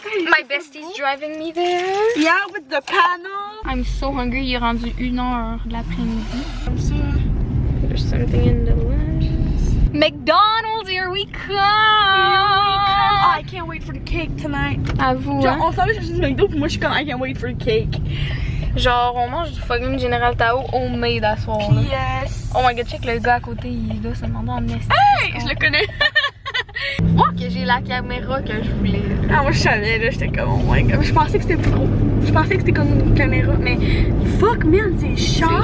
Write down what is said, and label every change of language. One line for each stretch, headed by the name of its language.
English: My bestie's driving me there. Yeah, with the panel. I'm so hungry,
French: il est rendu 1h de l'après-midi. Comme ça.
English: There's something in the lunch. McDonald's, here we come! Oh, I can't wait for the cake tonight.
French: À vous, Genre, hein? on s'en va chercher du McDo, puis moi, je suis comme,
English: I can't wait for the cake.
French: Genre, on mange du fucking General Tao homemade à soir. Là.
English: Yes. Oh my god,
French: check le gars à côté, il doit se demander en esti. Hey, je le connais. Oh, que j'ai la caméra que je voulais. Ah, moi, je savais, là, j'étais comme,
English: oh my god.
French: Je pensais que c'était plus gros. Je pensais que c'était comme une caméra, mais
English: fuck, man,
French: c'est cher.